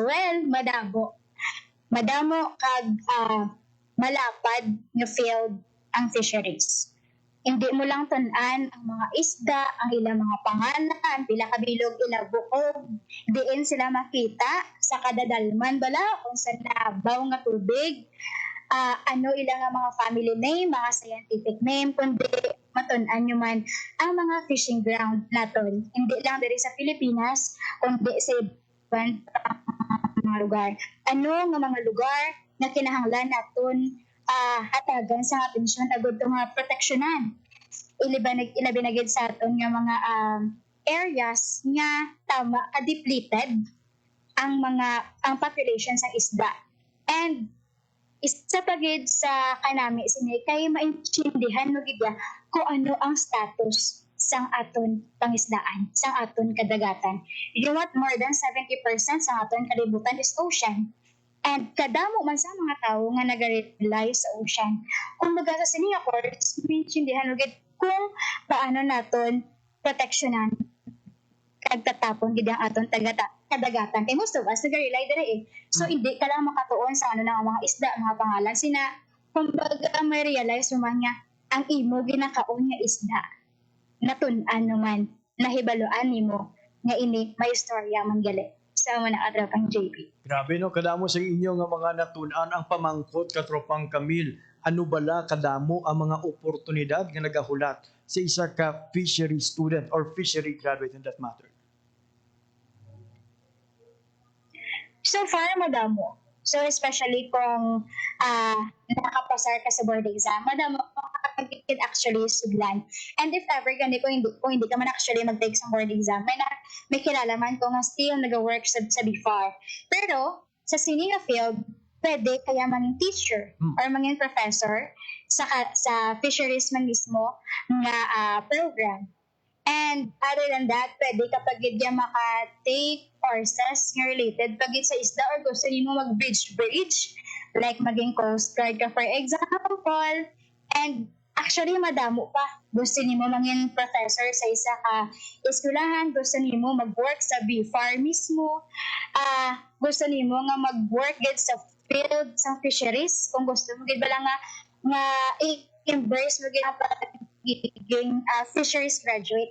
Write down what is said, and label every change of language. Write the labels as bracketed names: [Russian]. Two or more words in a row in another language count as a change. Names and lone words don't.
[Hiligaynon] Well, madamo kag malapad nga field ang fisheries. Hindi mo lang tun-an ang mga isda, ang ilang mga pangalan, pila kabilog ila buog. Diin sila makita sa kadadalman bala kung sa nabaw nga tubig. Ano ilang nga mga [English] family name, [Hiligaynon] mga [English] scientific name, [Hiligaynon] kundi matun-an nyo man ang mga [English] fishing ground [Hiligaynon] naton. Hindi lang diri sa Pilipinas, kundi sa ibang mga lugar. Ano nga mga lugar na kinahanglan naton hatagan sa atensyon agud nga proteksyonan. Ilabinagid sa aton nga mga areas nga tama ka-depleted ang population sa isda. And isa pa gid sa kanami sini kay maintindihan no gid kung ano ang status sang aton pangisdaan, sang aton kadagatan. [English] You know what? More than 70% [Hiligaynon] sang aton kalibutan [English] is ocean. [Hiligaynon] And kadamo man sa mga tao nga nag-rely sa ocean. Kung baga sa sininga course, maintindihan gid kung paano naton proteksyonan kagtatapon gid ang aton kadagatan kay [English] most of us [Hiligaynon] nag-rely dire eh. So hindi ka lang makatuon sa ano ng mga isda, mga pangalan sina kumbaga may realize mo man nga ang imo ginakaon nga isda natun-an naman nahibaloan nimo nga ini may istorya man gali sa mga nakatropang JP. Grabe no, kadamo sa inyo nga mga natunan ang pamangkot katropang Camille. Ano bala kadamo ang mga oportunidad nga nagahulat sa isa ka [English] fishery student [Hiligaynon] or [English] fishery graduate in that matter? So far, [Hiligaynon] madamo. So especially kung nakapasar ka sa [English] board exam, [Hiligaynon] madamo makakagigit actually sudlan. And if ever gani kung hindi ka man actually mag-take sa [English] board exam, [Hiligaynon] may kilala man ko nga still nag-work sa BFAR. Pero sa [English] senior field, [Hiligaynon] pwede kaya maging teacher or maging professor sa fisheries man mismo nga program. [English] And other than that, [Hiligaynon] pwede kapag gidya [English] maka-take courses [Hiligaynon] nga related pagit sa isda or gusto niyo mag-bridge, like maging [English] coast guard [Hiligaynon] ka [English] for example. And actually, [Hiligaynon] madamo pa. Gusto niyo maging professor sa isa ka eskwelahan, gusto niyo mag-work sa BFAR mismo, gusto niyo nga mag-work gid sa field sa fisheries, kung gusto mo gid bala nga i-embrace mo gid ang pagiging [English] fisheries graduate.